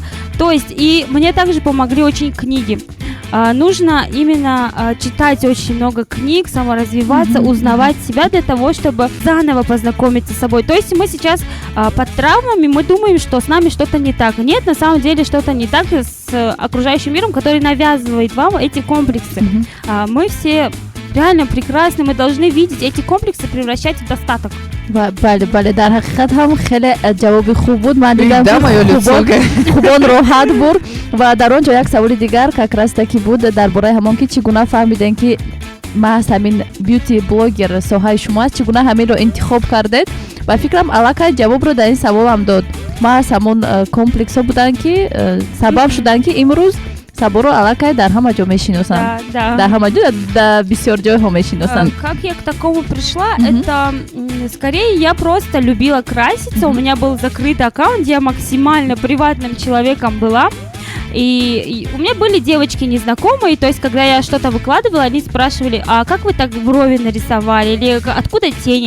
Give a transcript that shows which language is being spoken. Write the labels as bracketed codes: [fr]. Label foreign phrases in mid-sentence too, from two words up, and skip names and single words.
[ru] То есть, и мне также помогли очень книги. Нужно именно читать очень много книг, саморазвиваться, узнавать себя для того, чтобы заново познакомиться с собой. То есть мы сейчас под травмами, мы думаем, что с нами что-то не так. Нет, на самом деле что-то не так с окружающим миром, который навязывает вам эти комплексы. Мы все реально прекрасны, мы должны видеть эти комплексы, превращать в достаток. [tg] бале дар ҳақиқат ҳам хеле ҷавоби хуб буд. Ман дидам хубон роҳат буд ва дар он ҷо як саволи дигар [ru] как раз таки [tg] буд дар бораи ҳамон ки чӣ гуна фаҳмидем ки маҳз ҳамин бьюти блогер соҳаи шумо аст, чӣ гуна ҳаминро интихоб кардед ва фикрам аллакай ҷавобро дар ин саволам дод. маҳз ҳамон комплексҳо буданд ки сабаб шуданд ки имрӯз Саборо аллакай дар ҳама ҷо мешиносанд. [ru] Да. [tg] Дар ҳама ҷо, дар бисёр ҷойҳо мешиносанд. [ru] Как я к такому пришла? Это скорее я просто любила краситься. У меня был закрытый аккаунт, я максимально приватным человеком была. И у меня были девочки незнакомые, то есть когда я что-то выкладывала, они спрашивали: а как вы так брови нарисовали, или откуда тени?